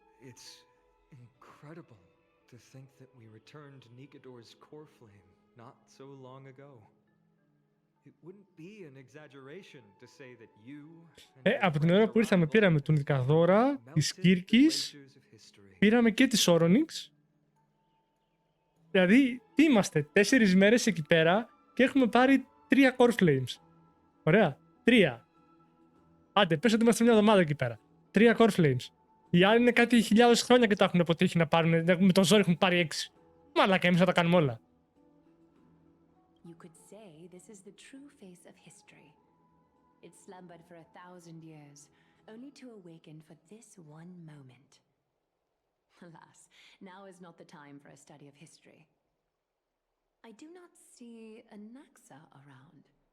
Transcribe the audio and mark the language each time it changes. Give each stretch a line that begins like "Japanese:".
English: It's incredible to think that we returned Nikador's core flame not so long ago. It wouldn't be an exaggeration to say that you
Greek: Από την ώρα που ήρθαμε πήραμε τον Δικαδόρα, της Κίρκης, πήραμε και της Όρονιξ. Δηλαδή, τι είμαστε, 4 μέρες εκεί πέρα και έχουμε πάρει 3 core flames. Ωραία, 3. Άντε, πες ότι είμαστε μια εβδομάδα εκεί πέρα. 3 core flames. Οι άλλοι είναι κάτι χιλιάδες χρόνια και τα έχουν αποτύχει να πάρουν, με το ζόρι έχουν πάρει 6. Μαλάκα, εμείς θα τα κάνουμε όλα.
English: You could say this is the true face of history. It slumbered for 1,000 years, only to awaken for this one moment. Alas, now is not the time for a study of history. I do not see a Naxa around.